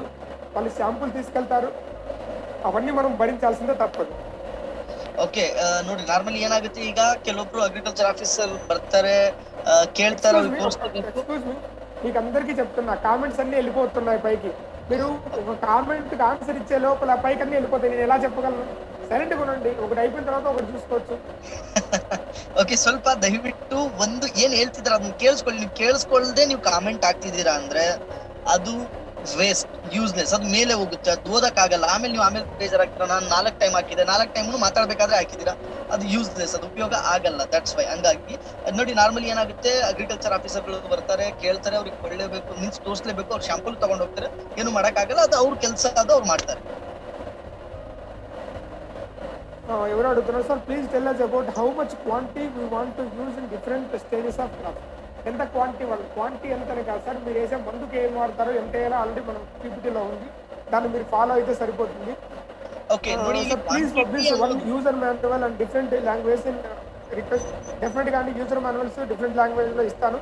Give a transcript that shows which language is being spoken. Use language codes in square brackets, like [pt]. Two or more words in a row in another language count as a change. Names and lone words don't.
[te] వాళ్ళు శాంపుల్ తీసుకెళ్తారు, అవన్నీ మనం భరించాల్సిందే, తప్పదు. [kn] ಓಕೆ ನೋಡಿ ನಾರ್ಮಲಿ ಏನಾಗುತ್ತೆ ಈಗ ಕೆಲವೊಬ್ರು [en] agriculture officer [kn] ಬರ್ತಾರೆ ಕೇಳ್ತಾರೆ ಅವ್ರಿಗೆ ತೋರಿಸ್ಕೋಬೇಕು. [en] excuse me, [te] మీకు అందరికీ చెప్తున్నా, కామెంట్స్ అన్ని వెళ్ళిపోతున్నాయి పైకి. మీరు ఒక కామెంట్ ఆన్సర్ ఇచ్చే లోపల పైకి అన్ని వెళ్ళిపోతాయి. నేను ఎలా చెప్పగలను? సైలెంట్ గా ఉండండి, ఒకటి అయిపోయిన తర్వాత ఒకటి చూసుకోవచ్చు. [kn] ಓಕೆ ಸ್ವಲ್ಪ ದಯವಿಟ್ಟು ಒಂದು ಏನ್ ಹೇಳ್ತಿದ್ರ ಅದನ್ನ ಕೇಳಿಸ್ಕೊಳ್ಳಿ. ನೀವು ಕೇಳಿಸ್ಕೊಳ್ದೆ ನೀವು ಕಾಮೆಂಟ್ ಹಾಕ್ತಿದ್ದೀರಾ ಅಂದ್ರೆ ಅದು [en] waste, useless, [kn] ಅದು ಮೇಲೆ ಹೋಗುತ್ತೆ, ಅದು ಓದಕ್ಕಾಗಲ್ಲ. ಆಮೇಲೆ ಬೇಜಾರಾಗ್ತೀರಾ, ನಾನು 4 ಟೈಮ್ ಹಾಕಿದೆ, 4 ಟೈಮ್ ಮಾತಾಡ್ಬೇಕಾದ್ರೆ ಹಾಕಿದೀರಾ, ಅದು ಯೂಸ್ಲೆಸ್, ಅದು ಉಪಯೋಗ ಆಗಲ್ಲ. [en] that's why. [kn] ಹಂಗಾಗಿ ನೋಡಿ ನಾರ್ಮಲಿ ಏನಾಗುತ್ತೆ, [en] agriculture officers [kn] ಬರ್ತಾರೆ, ಕೇಳ್ತಾರೆ, ಅವ್ರಿಗೆ ಕೊಳ್ಳೇಬೇಕು, ಮೀನ್ಸ್ ತೋರಿಸ್ಲೇಬೇಕು, ಅವ್ರು ಶಾಂಪಲ್ ತಗೊಂಡ್ ಹೋಗ್ತಾರೆ, ಏನು ಮಾಡಕ್ಕಾಗಲ್ಲ, ಅದು ಅವ್ರ ಕೆಲಸ, ಅದು ಅವ್ರು ಮಾಡ್ತಾರೆ. [te] ఎవరు అడుగుతున్నారు సార్, [en] please tell us about how much quantity we want to use in different stages of crop. [te] ఎంత క్వాంటిటీ వాళ్ళు, క్వాంటిటీ ఎంతనే కాదు సార్, మీరు వేసే మందుకి ఏం వాడతారో ఎంత వేయాలో ఆల్రెడీ మనం పీపీటీలో ఉంది, దాన్ని మీరు ఫాలో అయితే సరిపోతుంది. [kn] ఓకే ನೋಡಿ [en] please publish one user manual and different language in request. [te] డెఫినెట్గా అండి [en] user manuals different [te] లాంగ్వేజ్లో ఇస్తాను.